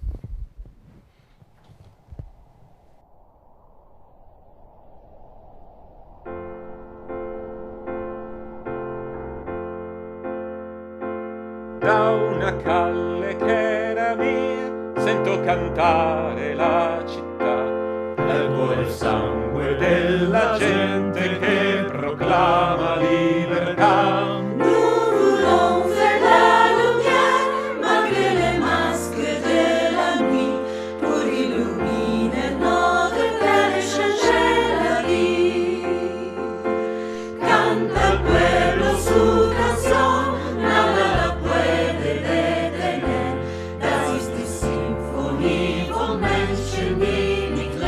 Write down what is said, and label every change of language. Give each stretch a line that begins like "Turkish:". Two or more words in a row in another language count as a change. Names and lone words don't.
Italian: Da una calle che era mia sento cantare la città, ergo il sangue della gente che proclama libertà.
French: Nous voulons faire la lumière malgré les masques de la nuit, pour illuminer notre terre et changer la vie.
Spanish: Canta el pueblo su canción, nada la puede detener.
German: Das ist die Symphonie von Menschen in